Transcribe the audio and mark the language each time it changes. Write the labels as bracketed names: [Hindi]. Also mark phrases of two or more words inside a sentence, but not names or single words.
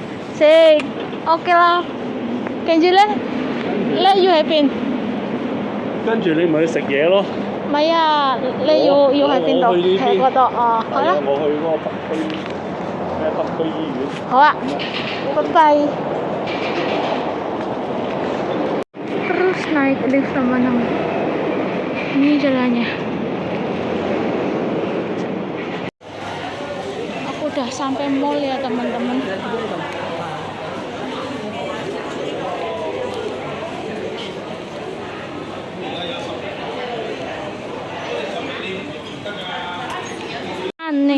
[Cantonese] 識 OK 啦。跟住咧要喺邊？跟住你咪去食嘢咯。唔係啊，你要喺邊度？喺嗰度哦，好啦。我去嗰個北區醫院。好啊，拜拜。 [Indonesian] Terus naik lift teman-teman. Ini jalannya. Aku udah sampai mall ya teman-teman. Aneh.